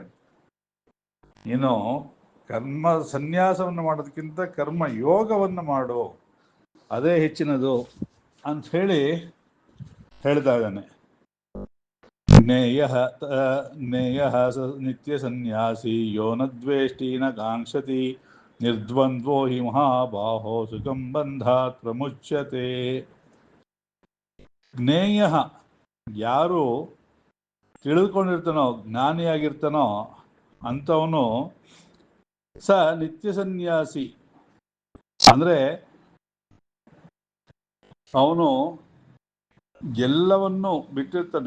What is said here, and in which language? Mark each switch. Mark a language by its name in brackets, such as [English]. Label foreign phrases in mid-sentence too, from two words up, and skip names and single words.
[Kannada] ನೀನು ಕರ್ಮ ಸನ್ಯಾಸವನ್ನು ಮಾಡೋದಕ್ಕಿಂತ ಕರ್ಮ ಯೋಗವನ್ನು ಮಾಡು, ಅದೇ ಹೆಚ್ಚಿನದು ಅಂತ ಹೇಳಿ ಹೇಳ್ತಾ ಇದ್ದಾನೆ. [Sanskrit] ಜ್ಞೇಯ ನಿತ್ಯ ಸನ್ಯಾಸಿ ಯೋ ನ ದ್ವೇಷ್ಟಿ ನ ಕಾಂಕ್ಷತಿ ನಿರ್ದ್ವಂದ್ವೋ ಹಿ ಮಹಾಬಾಹೋ ಸುಖಂ ಬಂಧಾತ್ ಪ್ರಮುಚ್ಯತೆ. [Kannada] ಜ್ಞೇಯ, ಯಾರು ತಿಳಿದುಕೊಂಡಿರ್ತಾನೋ, ಜ್ಞಾನಿಯಾಗಿರ್ತಾನೋ ಅಂಥವನು [Sanskrit] ಸ ನಿತ್ಯ ಸನ್ಯಾಸಿ, [Kannada] ಅಂದ್ರೆ ಅವನು ಎಲ್ಲವನ್ನು ಬಿಟ್ಟಿರ್ತಾನೆ.